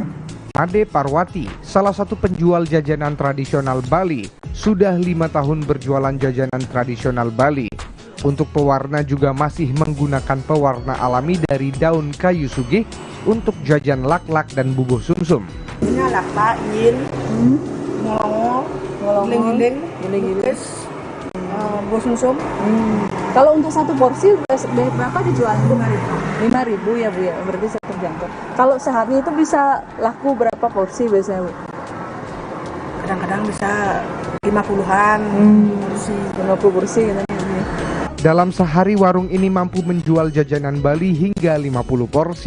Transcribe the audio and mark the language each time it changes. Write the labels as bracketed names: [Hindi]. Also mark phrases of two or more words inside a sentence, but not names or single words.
[Indonesian] Ade Parwati, salah satu penjual jajanan tradisional Bali, sudah 5 tahun berjualan jajanan tradisional Bali. Untuk pewarna juga masih menggunakan pewarna alami dari daun kayu sugih untuk jajan laklak dan bubuh sumsum. Ini laklak, yin, ngolongol, giling-giling, bubuh sumsum. Kalau untuk satu porsi berapa dijualnya? 5.000 ya Bu ya, berarti saya terjangkau. Kalau sehari itu bisa laku berapa porsi biasanya Bu? Kadang-kadang bisa 50-an porsi. 50 porsi gitu. Dalam sehari warung ini mampu menjual jajanan Bali hingga 50 porsi.